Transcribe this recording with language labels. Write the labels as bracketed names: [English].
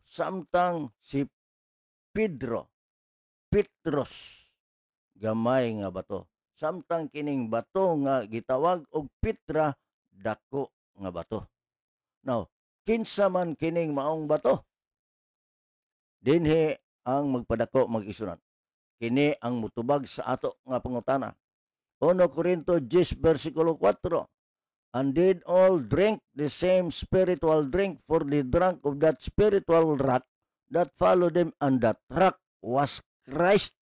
[Cebuano] Samtang si Petros, gamay nga bato. Samtang kining bato nga gitawag og Petra, dako nga bato. Now, kinsa man kining maong bato? Dinhi ang magpadako mag-isunan. Kini ang mutubag sa ato nga pangutana. 1 Corinto 10 versikulo 4. [English] And did all drink the same spiritual drink, for they drank of that spiritual rock that followed them, and that rock was Christ.